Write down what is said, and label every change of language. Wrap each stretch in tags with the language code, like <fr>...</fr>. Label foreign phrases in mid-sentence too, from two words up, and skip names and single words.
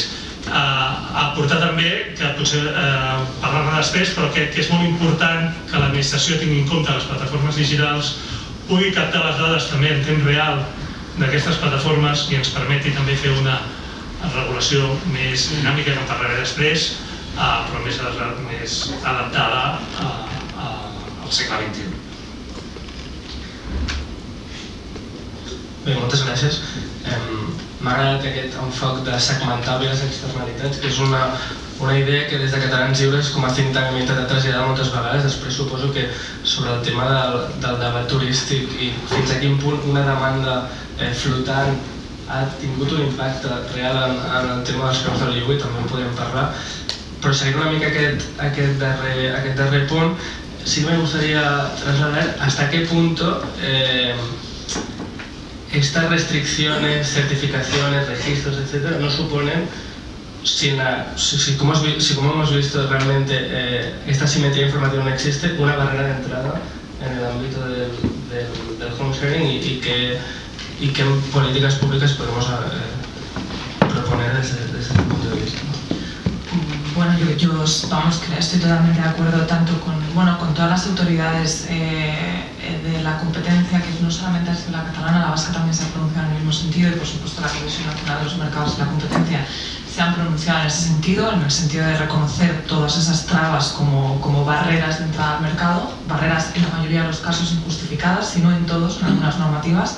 <ca>Aportar també, que potser parlar-ne després, però que és molt important que l'administració tingui en compte les plataformes digitals, pugui captar les dades també en temps real d'aquestes plataformes i ens permeti també fer una regulació més dinàmica, que en parlaré després, però més adaptada al segle XXI. Bé, moltes gràcies. M'ha agradat aquest enfoc de segmentar bé les externalitats, que és una idea que des de Catalans Lliures com a</ca> <en>think tank</en> <ca>hem intentat traslladar moltes vegades. Després suposo que sobre el tema del debat turístic i fins a quin punt una demanda flotant ha tingut un impacte real en el tema dels preus del lloguer, també en podem parlar. Però seguint una mica aquest darrer punt, sí que</ca> <es>me gustaría trasladar hasta qué punto estas restricciones, certificaciones, registros, etcétera, no suponen, como hemos visto realmente esta simetría informativa no existe, una barrera de entrada en el ámbito del</es> <en>home sharing</en> <es>y qué políticas públicas podemos proponer desde ese punto de vista. Bueno, yo estoy totalmente de acuerdo tanto con todas las autoridades de la competencia, que no solamente es la catalana, la vasca también se ha pronunciado en el mismo sentido, y por supuesto la Comisión Nacional de los Mercados y la Competencia se han pronunciado en ese sentido, en el sentido de reconocer todas esas trabas como barreras de entrada al mercado, barreras en la mayoría de los casos injustificadas, si no en todos, en algunas normativas.</es>